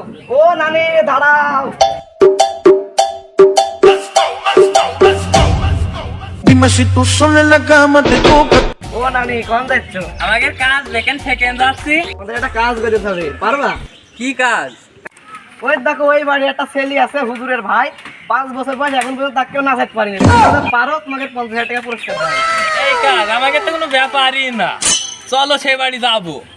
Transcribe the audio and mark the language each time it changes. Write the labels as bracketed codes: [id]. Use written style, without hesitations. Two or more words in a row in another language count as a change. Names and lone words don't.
[bn] ও নানি দাঁড়াও। [es] Dime si tú sola en la cama te toca. [bn] ও নানি কোন যাচ্ছ? আমাকে কাজ দেখেন সেকেন্ড যাচ্ছি। আমাদের একটা কাজ করতে হবে, পারবা? কি কাজ? ওই দেখো ওই বাড়ি একটা ছেলে আছে হুজুরের ভাই, 5 বছর বয়স, এখন পর্যন্ত তাকে কেউ নাচাতে পারিনি। পারো তোমাকে 50,000 টাকা পুরস্কার দেবো। এই কাজ আমাকে তো কোনো ব্যাপারই না, চলো সেই বাড়ি যাবো।